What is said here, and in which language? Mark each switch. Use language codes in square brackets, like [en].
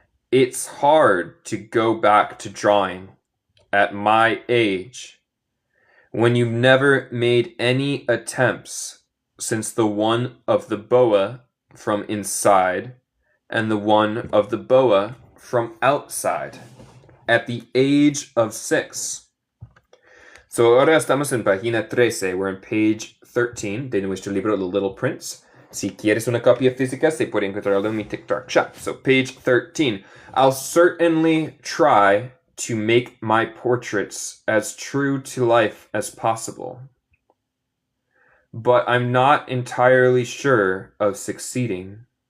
[en] It's hard to go back to drawing at my age when you've never made any attempts since the one of the boa from inside and the one of the boa from outside at the age of 6. [es] So ahora estamos en página 13. [en] We're on page 13 [es] de nuestro libro The Little Prince. Si quieres una copia física, se puede encontrarlo en mi TikTok shop. [en] So page 13. I'll certainly try to make my portraits as true to life as possible. but I'm not entirely sure of succeeding.